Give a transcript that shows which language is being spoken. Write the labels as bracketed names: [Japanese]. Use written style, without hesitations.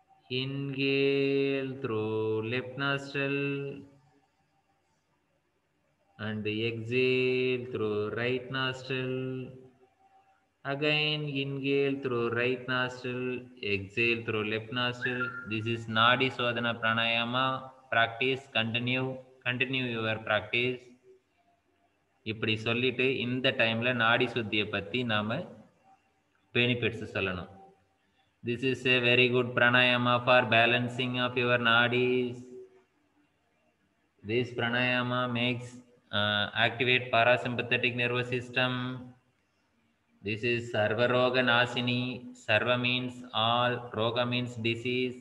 [English] Inhale through left nostril and exhale through right nostril. Again inhale through right nostril, exhale through left nostril. This is Nadi Sodhana Pranayama. Practice, continue your practice. [Tamil] இப்படி சொல்லிட்டு இந்த டைம்ல நாடி சுத்தியை பத்தி நாம benefits சொல்லணும். [English] This is a very good pranayama for balancing of your nadis. This pranayama makes activate parasympathetic nervous system. This is Sarva Roga Nasini. Sarva means all, Roga means disease.